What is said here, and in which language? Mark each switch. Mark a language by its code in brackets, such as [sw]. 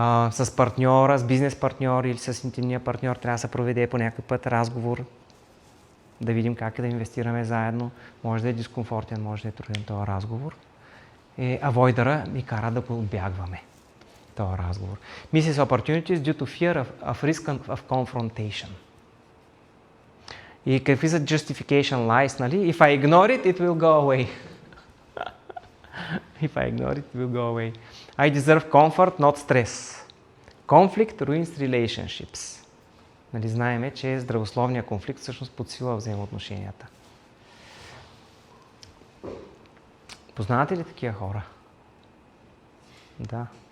[bg] С партньора, с бизнес партньор или с интимния партньор трябва да се проведе по някакъв път разговор, да видим как да инвестираме заедно. Може да е дискомфортен, може да е труден този разговор. Авойдъра ни кара да го отбягваме. този разговор. [en] Misses opportunities due to fear of risk of confrontation. [bg] И какви са [en] justification lies, [bg] нали? [en] If I ignore it, it will go away. If I ignore it, it will go away. I deserve comfort, not stress. Conflict ruins relationships. [bg] Нали, знаеме, че здравословният конфликт всъщност подсилва взаимоотношенията. Познавате ли такива хора? Да.